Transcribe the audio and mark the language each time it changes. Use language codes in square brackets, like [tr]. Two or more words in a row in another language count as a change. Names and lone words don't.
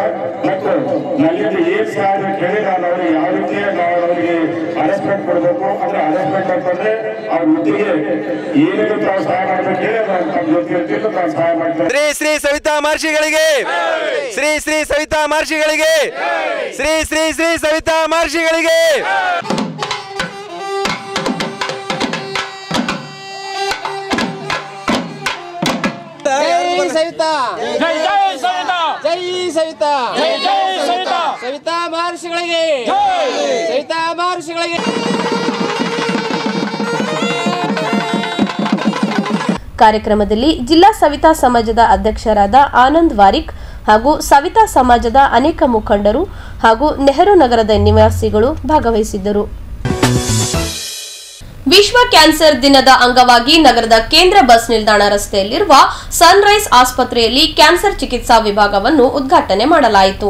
[kn] ಮತ್ತು ನನ್ನಿಂದ ಏನ್ ಸಹಾಯ ಕೇಳಿ ನಾನು ಅವ್ರಿಗೆ ಯಾವ ರೀತಿ ನಾವು ಅವರಿಗೆ ಅರೆಸ್ಟ್ಮೆಂಟ್ ಕೊಡಬೇಕು ಅಂದ್ರೆ ಅರೆಸ್ಟ್ಮೆಂಟ್ ಅಂತಂದ್ರೆ ಅವ್ರ ವೃತ್ತಿಗೆ ಏನೇನು ತಾವು ಸಹಾಯ ಮಾಡ್ಬೇಕು ಹೇಳಿ ನಮ್ಮ ಜೊತೆ ಇರ್ತಿದ್ದು ನಾವು ಸಹಾಯ ಮಾಡ್ತೇವೆ. ಶ್ರೀ ಶ್ರೀ ಸವಿತಾ ಮಹರ್ಷಿಗಳಿಗೆ, ಶ್ರೀ ಶ್ರೀ ಸವಿತಾ ಮಹರ್ಷಿಗಳಿಗೆ, ಶ್ರೀ ಶ್ರೀ ಶ್ರೀ ಸವಿತಾ ಮಹರ್ಷಿಗಳಿಗೆ. [hi] जय सविता, जय जय सविता, जय सविता, जय जय सविता, [kn] ಸವಿತಾ ಮಹರ್ಷಿಗಳಿಗೆ ಸವಿತಾ ಮಹರ್ಷಿಗಳಿಗೆ. ಕಾರ್ಯಕ್ರಮದಲ್ಲಿ ಜಿಲ್ಲಾ ಸವಿತಾ ಸಮಾಜದ ಅಧ್ಯಕ್ಷರಾದ ಆನಂದ್ ವಾರಿಕ್ ಹಾಗೂ ಸವಿತಾ ಸಮಾಜದ ಅನೇಕ ಮುಖಂಡರು ಹಾಗೂ ನೆಹರು ನಗರದ ನಿವಾಸಿಗಳು ಭಾಗವಹಿಸಿದ್ದರು. ವಿಶ್ವ ಕ್ಯಾನ್ಸರ್ ದಿನದ ಅಂಗವಾಗಿ ನಗರದ ಕೇಂದ್ರ ಬಸ್ ನಿಲ್ದಾಣ ರಸ್ತೆಯಲ್ಲಿರುವ ಸನ್ರೈಸ್ ಆಸ್ಪತ್ರೆಯಲ್ಲಿ ಕ್ಯಾನ್ಸರ್ ಚಿಕಿತ್ಸಾ ವಿಭಾಗವನ್ನು ಉದ್ಘಾಟನೆ ಮಾಡಲಾಯಿತು.